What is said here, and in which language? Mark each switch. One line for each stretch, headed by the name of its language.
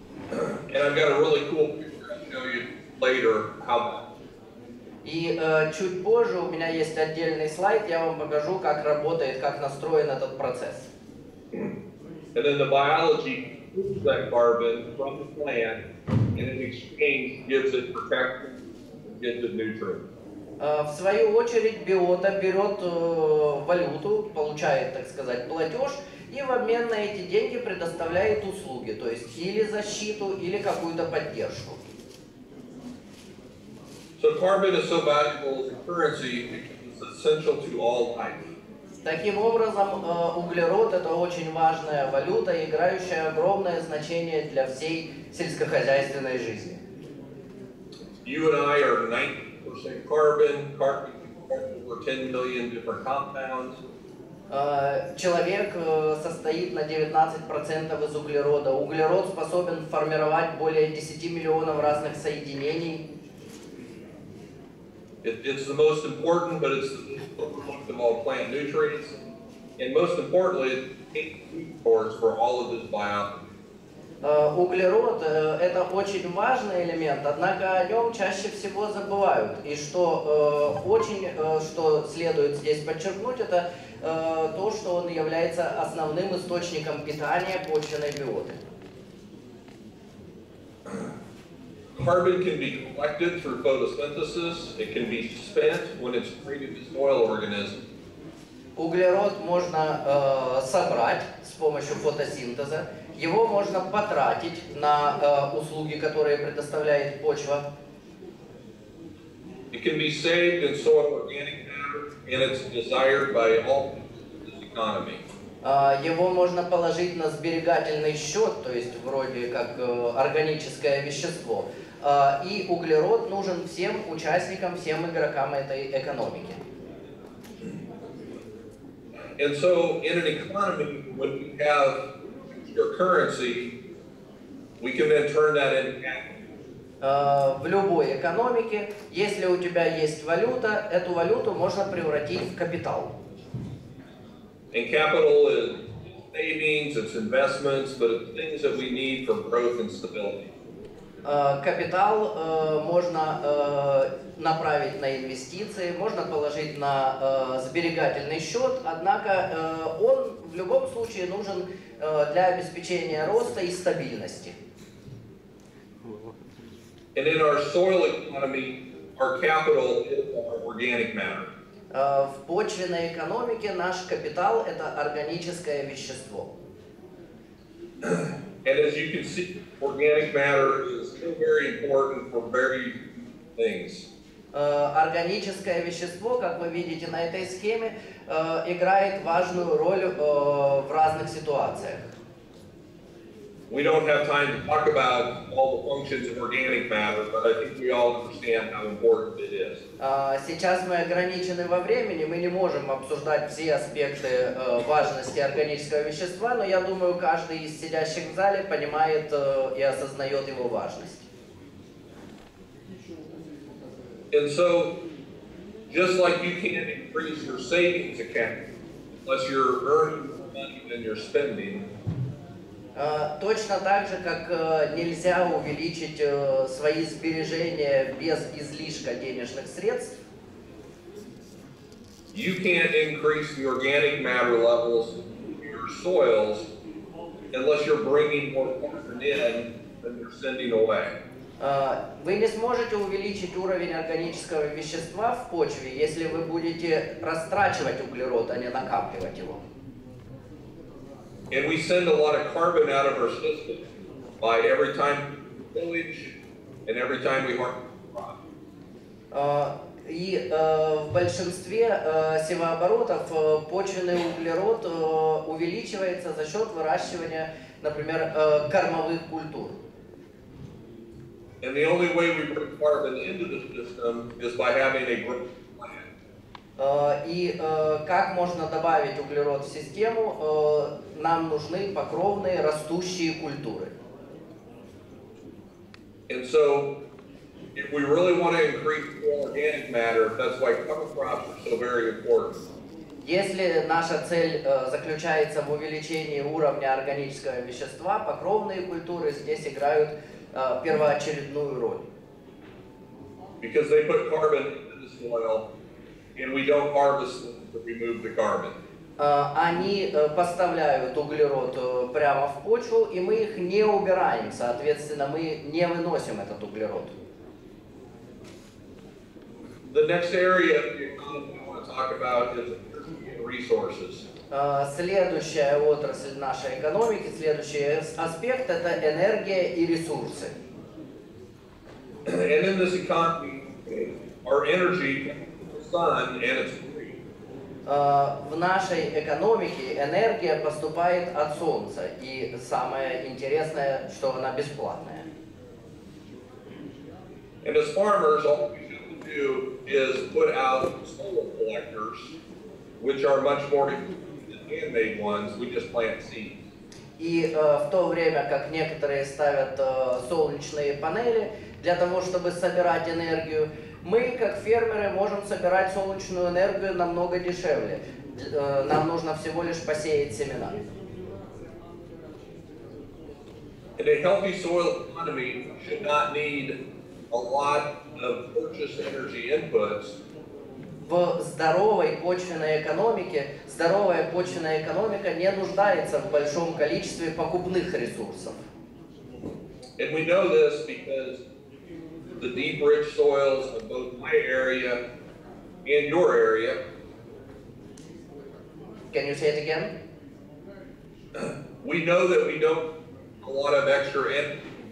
English: And I've got a really cool picture I'll show you later how.
Russian: И чуть позже у меня есть отдельный слайд, я вам покажу, как работает, как настроен этот процесс.
English: And then the biology takes that carbon from the plant and in exchange gives it protection, gives it nutrients.
Russian: В свою очередь биота берет валюту, получает, так сказать, платеж, и в обмен на эти деньги предоставляет услуги, то есть или защиту, или какую-то поддержку.
English: So carbon is so valuable as a currency because it's essential to all life.
Russian: Таким образом, углерод – это очень важная валюта, играющая огромное значение для всей сельскохозяйственной жизни.
English: You and I are 90% carbon. Carbon contains over 10 million different compounds.
Russian: Человек состоит на 19% из углерода. Углерод способен формировать более 10 миллионов разных соединений.
English: It's the most important, but it's the most overlooked of all plant nutrients. And most importantly, it's a food source for all of this biology.
Russian: Углерод – это очень важный элемент, однако о нем чаще всего забывают. И что следует здесь подчеркнуть, это то, что он является основным источником питания почвенной биоты.
English: Carbon can be collected through photosynthesis. It can be spent when it's created as soil organisms.
Russian: Углерод можно собрать с помощью фотосинтеза. Его можно потратить на услуги, которые предоставляет почва.
English: It can be saved in soil organic matter, and it's desired by all in this economy.
Russian: Его можно положить на сберегательный счет, то есть вроде как органическое вещество. И углерод нужен всем участникам, всем игрокам этой экономики.
English: And so, in an economy, when we have your currency, we can then turn that into capital.
Russian: В любой экономике, если у тебя есть валюта, эту валюту можно превратить в капитал.
English: And capital is savings, it's investments, but it's things that we need for growth and stability.
Russian: Капитал можно направить на инвестиции, можно положить на сберегательный счет, однако он в любом случае нужен для обеспечения роста и стабильности.
English: And in our soil economy, our capital is our organic matter.
Russian: В почвенной экономике наш капитал – это органическое вещество.
English: And as you can see, organic matter is still very important for very things.
Russian: Органическое вещество, как вы видите на этой схеме, играет важную роль в разных ситуациях.
English: We don't have time to talk about all the functions of organic matter, but I think we all understand how important it is.
Russian: Сейчас мы ограничены во времени, мы не можем обсуждать все аспекты важности органического вещества, но я думаю, каждый из сидящих в зале понимает и осознает его важность.
English: And so, just like you can't increase your savings account unless you're earning more money than you're spending,
Russian: точно так же, как нельзя увеличить свои сбережения без излишка денежных средств,
English: you can't increase the organic matter levels in your soils unless you're bringing more carbon in than you're sending away.
Russian: Вы не сможете увеличить уровень органического вещества в почве, если вы будете растрачивать углерод, а не накапливать его.
English: And we send a lot of carbon out of our system by every time we tillage and every time we harvest crop.
Russian: И в большинстве севооборотов почвенный углерод увеличивается за счет выращивания, например, кормовых культур.
English: And the only way we bring carbon into the system is by having a growth plan.
Russian: И как можно добавить углерод в систему? Нам нужны покровные растущие культуры.
English: And so, if we really want to increase organic matter, that's why cover crops are so very important.
Russian: Если наша цель заключается в увеличении уровня органического вещества, покровные культуры здесь играют первоочередную роль.
English: Because they put carbon into the soil, and we don't harvest them to remove the carbon.
Russian: Они поставляют углерод прямо в почву, и мы их не убираем, соответственно, мы не выносим этот углерод.
English: The next area of the economy I want to talk about is resources.
Russian: Следующая отрасль нашей экономики, следующий аспект – это энергия и ресурсы.
English: And in this economy, our energy comes from the sun, and it's free.
Russian: В нашей экономике энергия поступает от Солнца, и самое интересное, что она бесплатная.
English: And as farmers, all we have to do is put out solar collectors, which are much more efficient than handmade ones. We just plant seeds.
Russian: И в то время как некоторые ставят солнечные панели для того, чтобы собирать энергию, мы, как фермеры, можем собирать солнечную энергию намного дешевле. Нам нужно всего лишь посеять семена.
English: And a healthy soil economy should not need a lot of purchased energy inputs.
Russian: В здоровой почвенной экономике, здоровая почвенная экономика не нуждается в большом количестве покупных ресурсов.
English: And we know this because the deep, rich soils of both my area and your area. Can you say it again? We know that we don't have a lot of extra energy.